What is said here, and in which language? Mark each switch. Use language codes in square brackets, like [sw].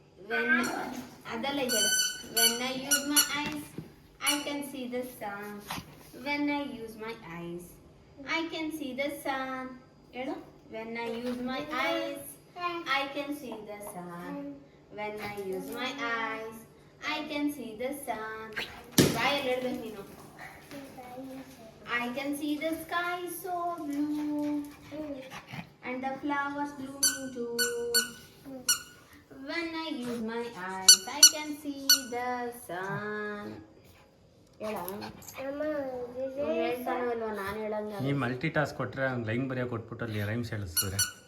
[kn] When ಅದಲ್ಲ ಇದೆ. [en] When I use my eyes, I can see the sun. When I use my eyes, I can see the sun. [kn] ಹೇಳು. [en] When I use my eyes, I can see the sun. When I use my eyes, I can see the sun. [kn] ಬಾಯಲ್ಲಿ ಹೇಳ್ಬೇಕು ನೀನು. [en] I can see the sky so blue and the flowers blooming too. When I use my eyes, I can see the sun. [kn] ಹೇಳ. ಹೇಳ್ತಾನೋ ಇಲ್ವೋ ನಾನು ಹೇಳಂಗ. ನೀ multi task ಕೊಟ್ಟರೆ ಒಂದು line ಬರೆಯೋಕೆ ಕೊಟ್ಬಿಟ್ಟು ಅಲ್ಲಿ ರೈಮ್ಸ್ ಹೇಳಿಸ್ತಾರೆ.